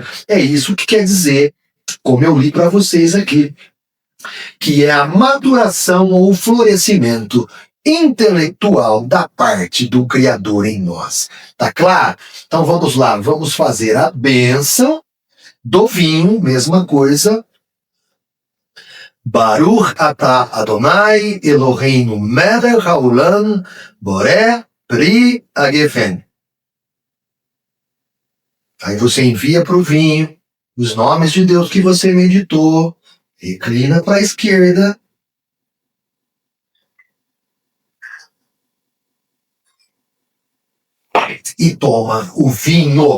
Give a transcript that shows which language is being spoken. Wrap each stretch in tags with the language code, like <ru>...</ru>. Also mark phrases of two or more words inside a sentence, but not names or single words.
<pt>É isso que quer dizer, como eu li para vocês aqui, que é a maturação ou florescimento intelectual da parte do Criador em nós. Tá claro? Então vamos lá, vamos fazer a bênção do vinho, mesma coisa.</pt> <he>ברוך אתה אדוני אלוהינו מלך העולם בורא פרי הגפן.</he> <pt>Aí você envia para o vinho os nomes de Deus que você meditou, reclina para a esquerda, e toma o vinho.</pt>